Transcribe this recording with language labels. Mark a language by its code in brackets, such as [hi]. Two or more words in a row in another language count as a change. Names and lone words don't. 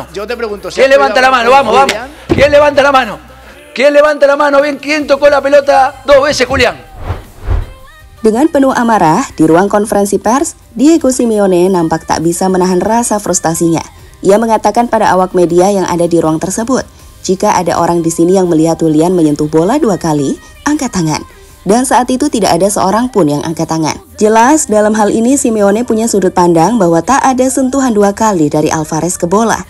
[es] Yo te pregunto, ¿quién levanta la mano? Vamos, vamos. ¿Quién levanta la mano? ¿Quién levanta la mano? Bien, ¿quién tocó la pelota 2 veces Julián? [id] Dengan penuh amarah, di ruang konferensi pers, Diego Simeone nampak tak bisa menahan rasa frustasinya. Ia mengatakan pada awak media yang ada di ruang tersebut, jika ada orang di sini yang melihat Julian menyentuh bola 2 kali, angkat tangan. Dan saat itu tidak ada seorang pun yang angkat tangan. Jelas, dalam hal ini Simeone punya sudut pandang bahwa tak ada sentuhan 2 kali dari Alvarez ke bola.